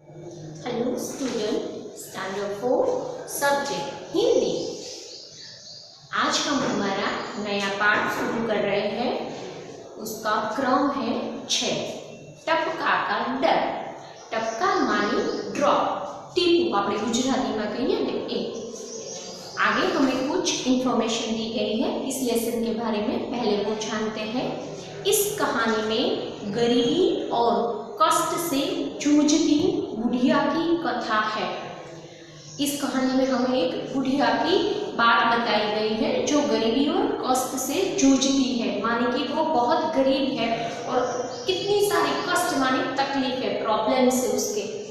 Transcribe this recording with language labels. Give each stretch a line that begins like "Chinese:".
Hindi: Student standard 4 subject Hindi. आज हम हमारा नया पाठ शुरू कर रहे हैं। उसका क्रम है 6। टपका का डर। टपका मानी ड्रॉप, टीपू
Gujarati: આપણે ગુજરાતીમાં કહીએ ને એ।
Hindi: आगे हमें कुछ इंफॉर्मेशन दी गई है इस लेसन के बारे में, पहले वो जानते हैं। इस कहानी में गरीबी और कष्ट से जूझती बुढ़िया की कथा है। इस कहानी में हमें एक बुढ़िया की बात बताई गई है जो गरीबी और कष्ट से जूझती है, माने कि वो बहुत गरीब है और कितनी सारी कष्ट माने तकलीफ है, प्रॉब्लम से उसके।